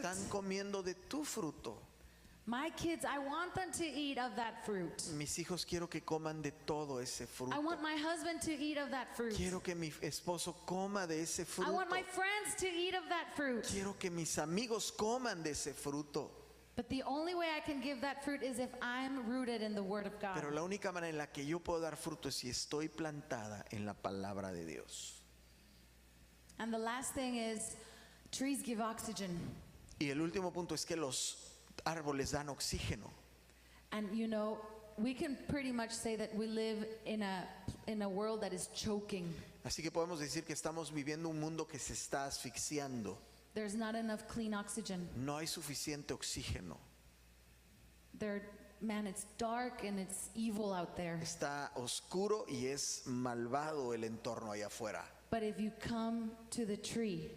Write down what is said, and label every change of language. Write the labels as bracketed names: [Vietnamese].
[Spanish] Están comiendo de tu fruto. [English] My kids, I want them to eat of that fruit. [Spanish] Mis hijos quiero que coman de todo ese fruto. [English] I want my husband to eat of that fruit. [Spanish] Quiero que mi esposo coma de ese [English] I [Spanish] fruto. [English] want my friends to eat of that fruit. [Spanish] Quiero que mis amigos coman de ese fruto. [English] But the only way I can give that fruit is if I'm rooted in the Word of God. [Spanish] Pero la única manera en la que yo puedo dar fruto es si estoy plantada en la palabra de Dios. [English] And the last thing is, trees give oxygen. [Spanish] Y el último punto es que los árboles dan oxígeno. [English] And you know, we can pretty much say that we live in a world that is choking. [Spanish] Así que podemos decir que estamos viviendo un mundo que se está asfixiando. [English] There's not enough clean oxygen. [Spanish] No hay suficiente oxígeno. [English] Man, it's dark and it's evil out there. [Spanish] Está oscuro y es malvado el entorno allá afuera. [English] But if you come to the tree